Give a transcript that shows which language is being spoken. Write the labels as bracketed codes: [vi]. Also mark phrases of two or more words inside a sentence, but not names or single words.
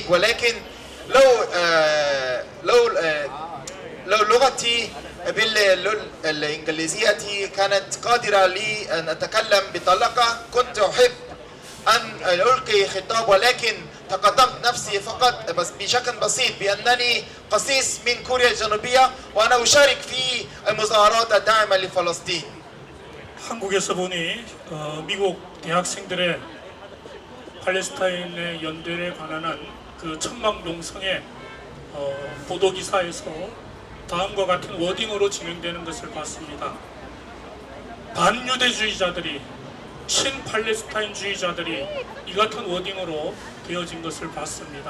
[ar] ولكن لو لغتي بالإنجليزية كانت قادرة لي أن أتكلم بطلاقة كنت أحب أن ألقي خطاب، ولكن تقدمت نفسي فقط بس بشكل بسيط بأنني قسيس من كوريا الجنوبية وأنا أشارك في المظاهرات الداعمة لفلسطين. [ko] 한국에서 보니 미국 대학생들의 팔레스타인의 연대에 관한 그 천막 농성의 보도 기사에서 다음과 같은 워딩으로 진행되는 것을 봤습니다. 반유대주의자들이 친팔레스타인주의자들이 이 같은 워딩으로 되어진 것을 봤습니다.